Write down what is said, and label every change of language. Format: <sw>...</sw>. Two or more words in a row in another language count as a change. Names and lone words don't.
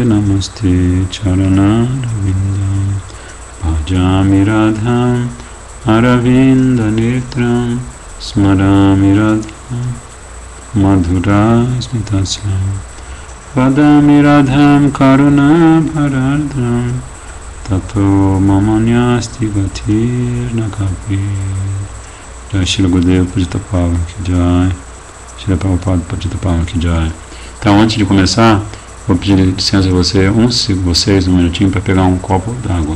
<sa>नमस्ते चरणारविन्दं भजामि राधां अरविन्दनेत्रं स्मरामि राधां मधुरस्मितास्यं वदामि राधां करुणाभरार्द्रं ततो ममान्यास्ति गतिर्न कापि</sa> <bn>জয় শ্রী গুরুদেব পাদপদ্ম কি জয় শ্রী প্রভুপাদ পাদপদ্ম কি জয়.</bn> <pt>Então, antes de começar, vou pedir licença a vocês um minutinho para pegar um copo d'água.</pt>